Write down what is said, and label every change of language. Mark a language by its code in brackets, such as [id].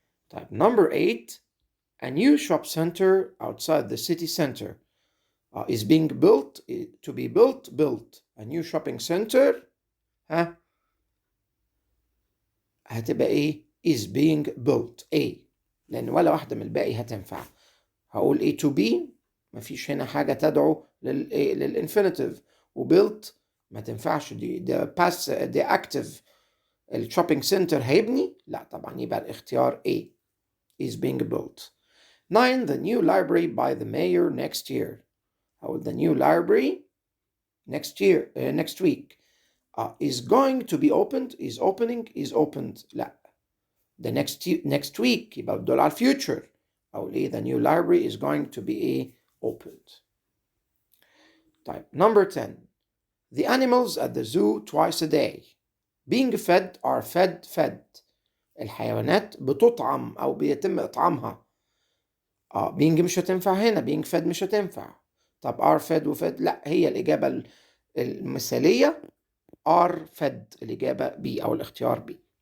[en] طيب number 8. A new shop center outside the city center is being built, to be built. A new shopping center [ar] هتبقى [en] is being built A، [ar] لأن ولا واحدة من الباقي هتنفع. هقول A to be، مفيش هنا حاجة تدعو للإنفينيتيف، وbuilt ما تنفعش، دي past، دي active. الشوبينج سنتر هيبني؟ لا طبعا، يبقى الاختيار A is being built. 9. [en] The new library by the mayor next year. [ar] هقول [en] the new library next year, next week is going to be opened, is opening, is opened. [ar] لا، the next week يبقى بدل على future. أقول [en] the new library is going to be opened. طيب number 10. The animals at the zoo twice a day. Being fed are fed. [ar] الحيوانات بتطعم أو بيتم إطعامها. being مش هتنفع هنا، being fed مش هتنفع. طب are fed وfed؟ لا، هي الإجابة المثالية are fed، الإجابة B أو الاختيار B.